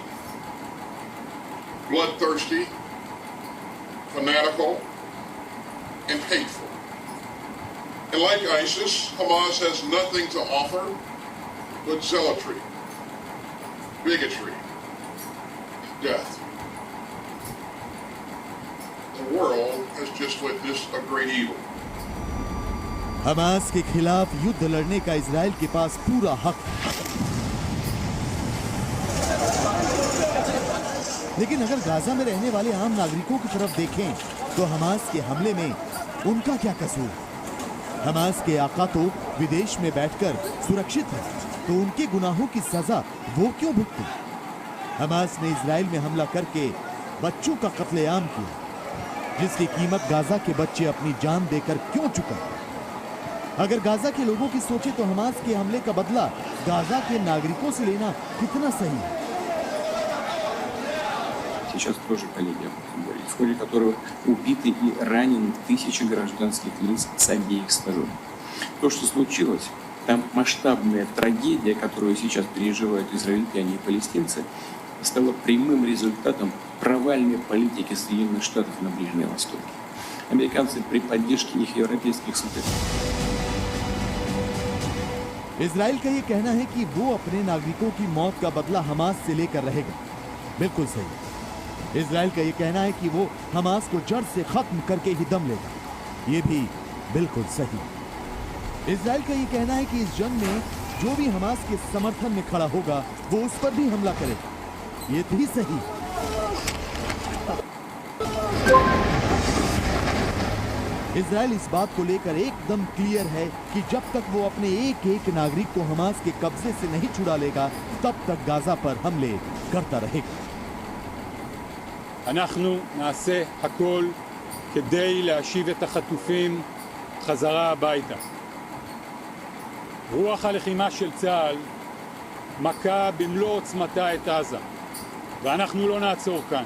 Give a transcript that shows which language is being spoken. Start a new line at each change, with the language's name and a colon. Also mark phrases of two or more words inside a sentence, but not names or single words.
English: Bloodthirsty, fanatical, and hateful. And like ISIS, Hamas has nothing to offer but zealotry, bigotry, and death. The world has just witnessed a great evil.
Hindi: हमास के खिलाफ युद्ध लड़ने का इजराइल के पास पूरा हक है। लेकिन अगर गाजा में रहने वाले आम नागरिकों की तरफ देखें तो हमास के हमले में उनका क्या कसूर? हमास के आका तो विदेश में बैठकर सुरक्षित है, तो उनके गुनाहों की सजा वो क्यों भुगते? हमास ने इजराइल में हमला करके बच्चों का कत्लेआम किया, जिसकी कीमत गाजा के बच्चे अपनी जान देकर क्यों चुकाए? अगर गाजा के लोगों की सोचे तो हमास के हमले का बदला गाजा के नागरिकों से लेना कितना सही है?
Russian: Сейчас тоже, коллеги, в ходе которого убиты и ранены тысячи гражданских лиц с обеих сторон. То, что случилось, там масштабная трагедия, которую сейчас переживают израильтяне и палестинцы, стала прямым результатом провальной политики Соединенных Штатов на Ближнем Востоке. Американцы при поддержке их европейских союзников.
Hindi: इजराइल का ये कहना है कि वो अपने नागरिकों की मौत का बदला हमास से लेकर रहेगा। बिल्कुल सही। इजराइल का ये कहना है कि वो हमास को जड़ से खत्म करके ही दम लेगा। ये भी बिल्कुल सही। इजराइल का ये कहना है कि इस जंग में जो भी हमास के समर्थन में खड़ा होगा वो उस पर भी हमला करेगा। ये भी सही। इजराइल इस बात को लेकर एकदम क्लियर है कि जब तक वो अपने एक एक नागरिक को हमास के कब्जे से नहीं छुड़ा लेगा तब तक गाजा पर हमले करता रहेगा।
Hebrew: אנחנו נעשה הכל כדי להשיב את החטופים חזרה הביתה. רוח הלחימה של צה"ל מכה במלוא עוצמתה את עזה, ואנחנו לא נעצור כאן.